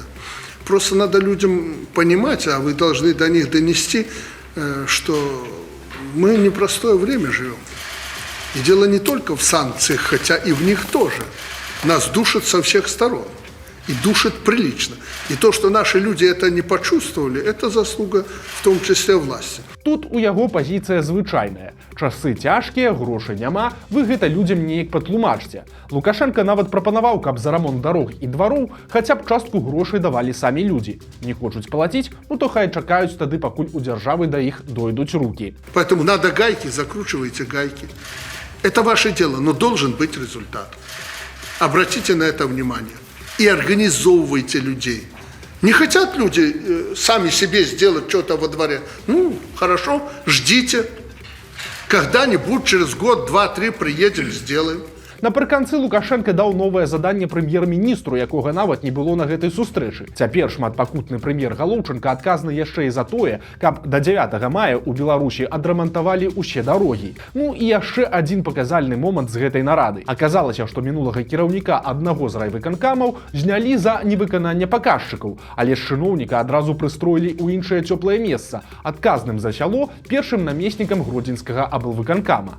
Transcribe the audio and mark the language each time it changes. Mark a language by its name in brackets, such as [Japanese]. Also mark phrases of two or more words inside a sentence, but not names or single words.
[Russian] Просто надо людям понимать, а вы должны до них донести, что мы в непростое время живем. И дело не только в санкциях, хотя и в них тоже. Нас душат со всех сторон. И душит прилично. И то, что наши люди это не почувствовали, это заслуга в том числе власти. [Belarusian] Тут у яго пазіцыя звычайная. Часы цяжкія, грошай няма, вы гэта людзям неяк патлумачце. Лукашенко нават прапанаваў, каб за рамонт дарог і двароў хаця б частку грошай давалі самі людзі. Не хочуць плаціць, ну то хай чакаюць тады, пакуль у дзяржавы да іх дойдуць рукі. [Russian] Поэтому надо гайки, закручивайте гайки. Это ваше дело, но должен быть результат. Обратите на это внимание. И организовывайте людей. Не хотят люди сами себе сделать что-то во дворе? Ну, хорошо, ждите. Когда-нибудь, через год, два, три приедем, сделаем. [Belarusian] Напрыканцы Лукашенко даў новае заданне прэм'ер-міністру, якога нават не было на гэтай сустрэчы. Цяпер шматпакутны прэм'ер Галоўчынка адказны яшчэ і за тое, каб да 9 мая ў Беларусі адрамантавалі ўсе дарогі. Ну і яшчэ адзін паказальны момант з гэтай нарады. Аказалася, што мінулага кіраўніка аднаго з райвыканкамаў знялі за невыкананне паказчыкаў, але з чыноўніка адразу прыстроілі ў іншае цёплае месца, адказным за сяло першым намеснікам гродзенскага аблвыканкама.